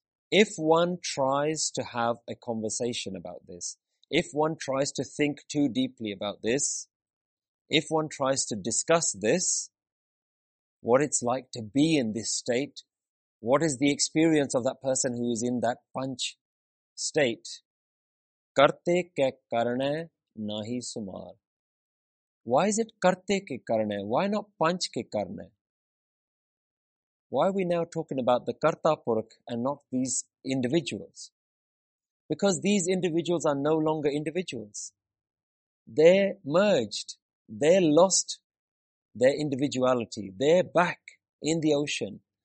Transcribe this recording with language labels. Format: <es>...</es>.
<en>If one tries to have a conversation about this, if one tries to think too deeply about this, if one tries to discuss this, what it's like to be in this state, what is the experience of that person who is in that Panch state?</en> <pa>Karte ke karane nahi sumar.</pa> <en>Why is it</en> <pa>ਕਰਤੇ ਕੇ ਕਰਨੇ?</pa> <en>Why not</en> <pa>ਪੰਚ ਕੇ ਕਰਨੇ?</pa> <en>Why are we now talking about the Kartapurakh and not these individuals? Because these individuals are no longer individuals. They're merged. They lost their individuality. They're back in the ocean.</en>